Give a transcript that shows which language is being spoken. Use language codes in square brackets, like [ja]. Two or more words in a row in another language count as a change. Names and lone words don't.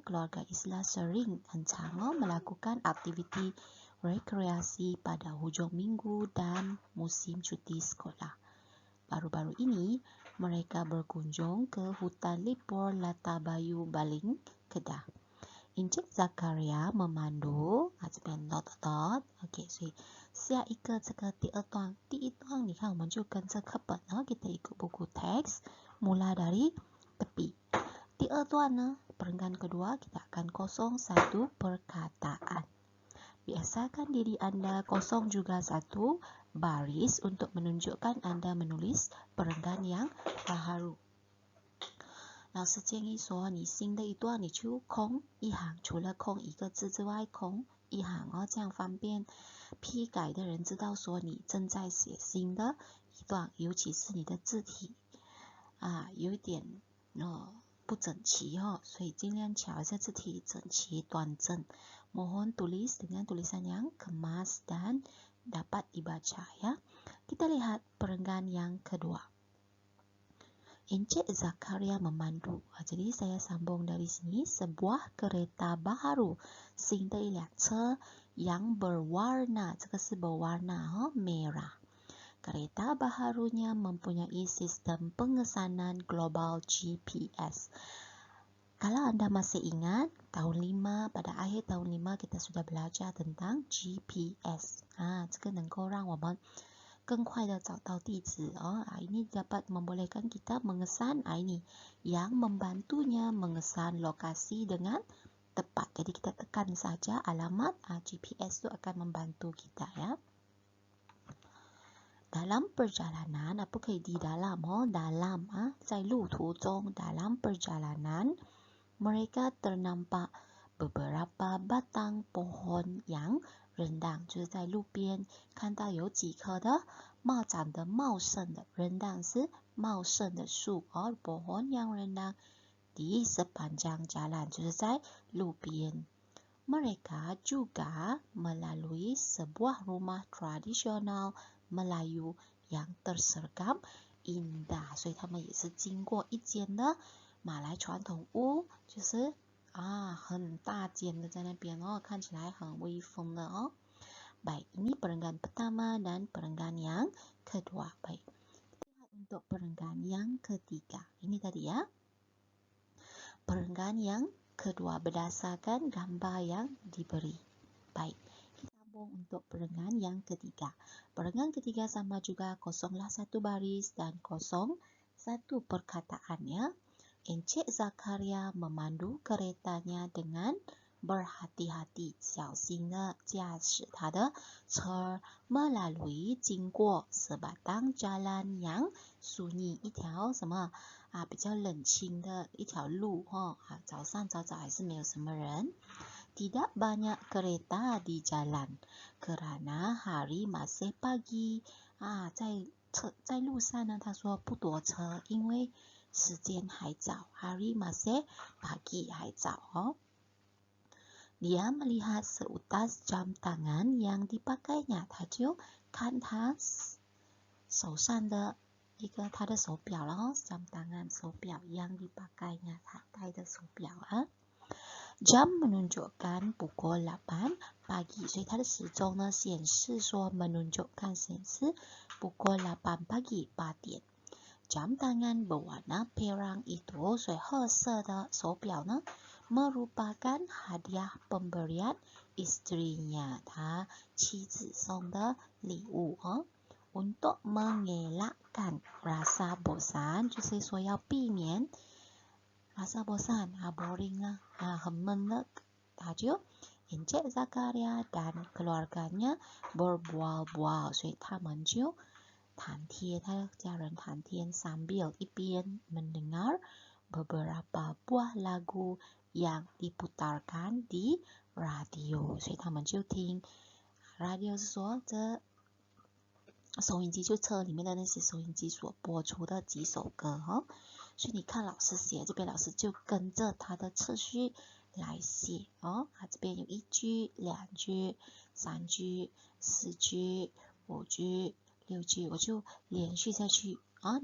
[ms] Keluarga Islah sering dan sama melakukan aktiviti rekreasi pada hujung minggu dan musim cuti sekolah. Baru-baru ini, mereka berkunjung ke hutan Lipor Latabayu Baling, Kedah. Encik Zakaria memandu， [zh] 这边 dot，OK， 所以下一个这个第二段你看我们就跟着课本， [ms] kita ikut buku teks mula dari tepi. [zh] 第二段呢， [ms] perenggan kedua kita akan kosong satu perkataan. Biasakan diri anda kosong juga satu baris untuk menunjukkan anda menulis perenggan yang baharu. [zh] 老师建议说，你新的一段你就空一行，除了空一个字之外，空一行这样方便批改的人知道说你正在写新的一段，尤其是你的字体有一点不整齐所以尽量调一下字体整齐端正。 [ms] Mohon tulis dengan tulisan yang kemas dan dapat dibaca, ya. Kita lihat perenggan yang kedua. Encik Zakaria memandu. Jadi saya sambung dari sini. Sebuah kereta baharu, [zh] 新的一辆车 [ms] yang berwarna, [zh] 这个是 [ms] berwarna merah. Kereta baharunya mempunyai sistem pengesanan global GPS. Kalau anda masih ingat, tahun 5, pada akhir tahun 5 kita sudah belajar tentang GPS. [zh] 这个能够让我们更快的找到地址 [ms] ini dapat membolehkan kita mengesan ini yang membantunya mengesan lokasi dengan tepat. Jadi kita tekan saja alamat, GPS itu akan membantu kita, ya. Dalam perjalanan, apa di dalam? Dalam, [zh] 在路途中, [ms] dalam perjalanan, mereka ternampak beberapa batang pohon yang rendang， [zh] 就是在路边看到有几棵的长得茂盛的rendang， 是茂盛的树 [ms] pohon yang rendang di sepanjang jalan， [zh] 就是在路边。 [ms] Mereka juga melalui sebuah rumah tradisional Melayu yang tersergam indah， [zh] 所以他们也是经过一间的马来传统屋，就是很大间的在那边看起来很威风的 [ms] Baik, ini perenggan pertama dan perenggan yang kedua. Baik, kita lihat untuk perenggan yang ketiga. Ini tadi, ya. Perenggan yang kedua berdasarkan gambar yang diberi. Baik, kita sambung untuk perenggan yang ketiga. Perenggan ketiga sama juga, kosonglah satu baris dan kosong satu perkataan, ya. Encik Zakaria memandu keretanya dengan berhati-hati， [zh] 小心地驾驶他的车 melalui 经过 [ms] sebatang jalan yang sunyi， [zh] 一条什么比较冷清的一条路早上早早还是没有什么人。 [ms] Tidak banyak kereta di jalan karena hari masih pagi. [zh] 啊，在路上呢，他说不躲车，因为时间还早 ， [ms] hari masih pagi [zh] 还早哦。 [ms] Dia melihat seutas jam tangan yang dipakainya， [zh] 他就看他手上的他的手表了哦 ， [ms] jam tangan [zh] 手表 [ms] yang dipakainya， [zh] 他戴的手表啊。 [ms] Jam menunjukkan pukul 8 pagi， [zh] 所以它的时钟呢显示说 menunjukkan 显示 [ms] pukul 8 pagi [zh] 8点。 [ms] Jam tangan berwarna perang itu， [zh] 所以褐色的手表呢 [ms] merupakan hadiah pemberian istrinya， [zh] 他妻子送的礼物哦。 [ms] Untuk mengelakkan rasa bosan， [zh] 就是说要避免 [ms] rasa bosan， [zh] boring 了，很闷了，他就 [ms] Encik Zakaria dan keluarganya berbual-bual， [zh] 所以他们就谈天，他的家人谈天 [ms] sambil 一边 mendengar beberapa buah lagu yang diputarkan di radio， [zh] 所以他们就听 radio 是说这收音机，就车里面的那些收音机所播出的几首歌哦。所以你看老师写这边，老师就跟着他的次序来写哦。这边有1句、2句、3句、4句、5句、6句，我就连续下去啊。